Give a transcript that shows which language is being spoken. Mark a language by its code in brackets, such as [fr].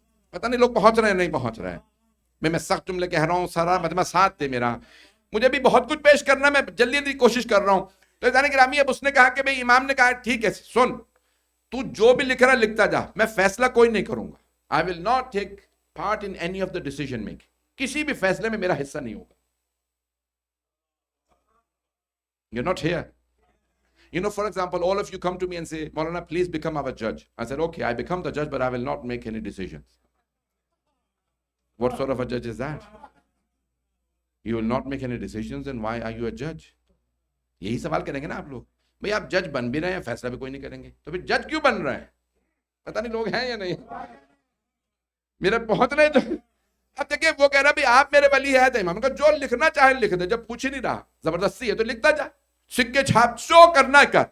[ur] پتہ نہیں لوگ پہنچ رہے ہیں نہیں پہنچ رہے ہیں. میں سخت جملے کہہ رہا ہوں، سارا مجمع ساتھ دے میرا، مجھے بھی بہت کچھ پیش کرنا، میں جلدی جلدی کوشش کر رہا ہوں. تو عزیزان گرامی اب اس نے کہا کہ بھئی امام نے کہا ٹھیک ہے سن، تو جو بھی لکھ رہا لکھتا جا، میں فیصلہ کوئی نہیں کروں گا. [en] I will not take part in any of the decision making. [ur] کسی بھی فیصلے میں میرا حصہ نہیں ہوگا. [en] You're not here. You know, for example, all of you come to me and say, Maulana, please become our judge. I said, okay, I become the judge, but I will not make any decisions. What sort of a judge is that? You will not make any decisions, and why are you a judge? [ur] یہی سوال کریں گے نا آپ لوگ. بھئی آپ جج بن بھی رہے ہیں، فیصلہ بھی کوئی نہیں کریں گے، تو پھر جج کیوں بن رہے ہیں؟ پتہ نہیں لوگ ہیں یا نہیں میرے پہنچ رہے. تو اب دیکھیں وہ کہہ رہا بھی آپ میرے ولی ہے. تو امام کا جو لکھنا چاہے لکھ دے، جب پوچھ ہی نہیں رہا، زبردستی ہے تو لکھتا جا، سکے چھاپ جو کرنا کر.